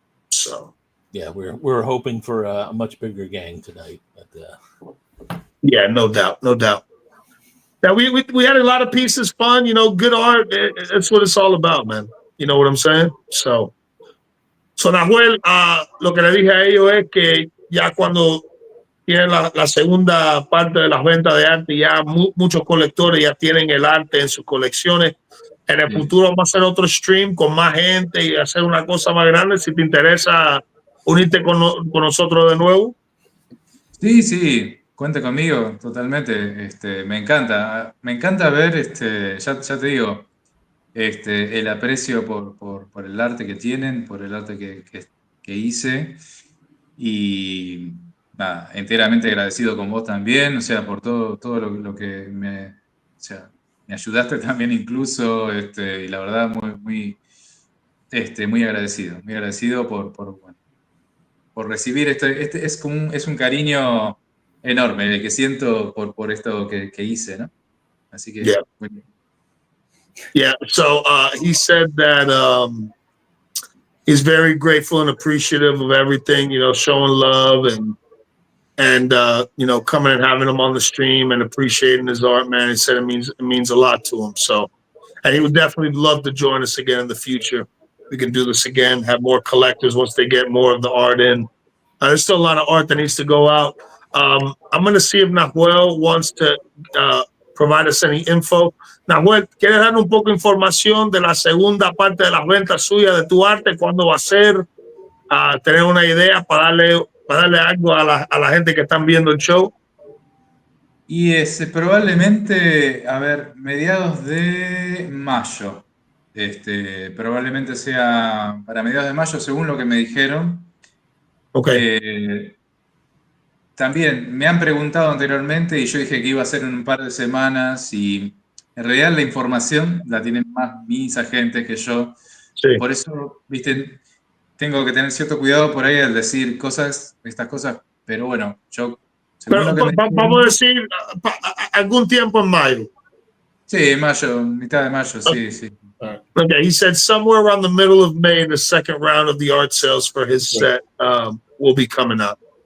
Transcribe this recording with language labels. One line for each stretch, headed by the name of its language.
English: So yeah, we're hoping for a much bigger gang tonight. But, yeah, no doubt. Now we had a lot of pieces, fun, good art. That's what it's all about, man. You know what I'm saying?
Spanish: So Nahuel, lo que le dije a ellos es que ya cuando tienen la segunda parte de las ventas de arte, ya muchos colectores ya tienen el arte en sus colecciones. En el Sí. futuro vamos a hacer otro stream con más gente y hacer una cosa más grande. Si te interesa unirte con nosotros de nuevo. Sí, sí, cuenta conmigo totalmente. Me encanta ver, ya te digo, el aprecio por el arte que tienen, por el arte que hice. Y nada, enteramente agradecido con vos también, o sea, por todo lo que o sea, me ayudaste también incluso, y la verdad muy agradecido por recibir es un cariño enorme el que siento por esto que hice, ¿no? Así que,
English: Yeah.
Spanish: bueno.
English: Yeah. So he said that he's very grateful and appreciative of everything, showing love and coming and having him on the stream and appreciating his art, man. He said it means a lot to him. So, and he would definitely love to join us again in the future. We can do this again, have more collectors once they get more of the art in. There's still a lot of art that needs to go out. I'm going to see if Nahuel wants to provide us any info.
Spanish: Nahuel, ¿quieres dar un poco de información de la segunda parte de las ventas suyas de tu arte? ¿Cuándo va a ser? Tener una idea para darle algo a la gente que están viendo el show. Y probablemente, a ver, mediados de mayo. Probablemente sea para mediados de mayo, según lo que me dijeron. Ok. también me han preguntado anteriormente y yo dije que iba a ser en un par de semanas y en realidad la información la tienen más mis agentes que yo. Sí. Por eso, viste, tengo que tener cierto cuidado por ahí al decir estas cosas, pero bueno, yo, según Pero lo que me vamos a dijeron, decir algún tiempo en mayo. sí, mayo, mitad de mayo, sí, sí.
English: Okay, he said somewhere around the middle of May, the second round of the art sales for his set will be coming up.